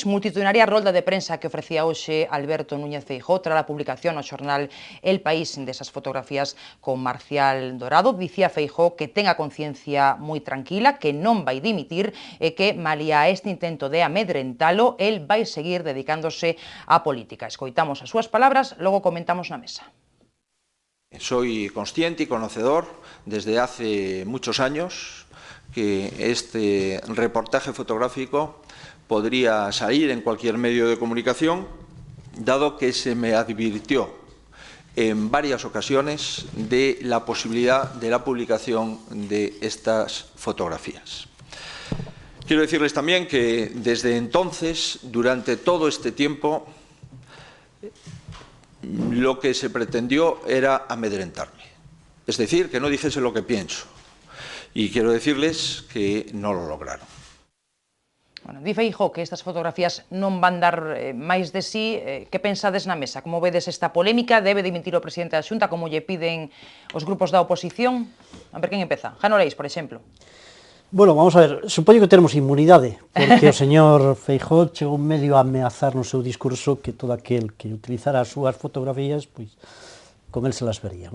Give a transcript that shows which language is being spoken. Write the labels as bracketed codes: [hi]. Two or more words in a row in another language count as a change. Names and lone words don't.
[gl] Multitudinaria rolda de prensa que ofrecía hoxe Alberto Núñez Feijóo tras a publicación no xornal El País desas fotografías con Marcial Dorado. Dicía Feijóo que ten a conciencia moi tranquila, que non vai dimitir e que, malia este intento de amedrentalo, el vai seguir dedicándose á política. Escoitamos as súas palabras, logo comentamos na mesa. [es] Soy consciente y conocedor desde hace muchos años que este reportaje fotográfico podría salir en cualquier medio de comunicación, dado que se me advirtió en varias ocasiones de la posibilidad de la publicación de estas fotografías. Quiero decirles también que desde entonces, durante todo este tiempo, lo que se pretendió era amedrentarme. Es decir, que no dijese lo que pienso. Y quiero decirles que no lo lograron. [gl] Bueno, di Feijóo que estas fotografías non van dar máis de sí. Que pensades na mesa? Como vedes esta polémica? Debe dimitir o presidente da Xunta como lle piden os grupos da oposición? A ver quen empeza. Jano Leis, por exemplo. Bueno, vamos a ver, supoño que temos inmunidade, porque o señor Feijóo chegou medio a ameazar no seu discurso que todo aquel que utilizara as súas fotografías, pois, [es] con él se las vería.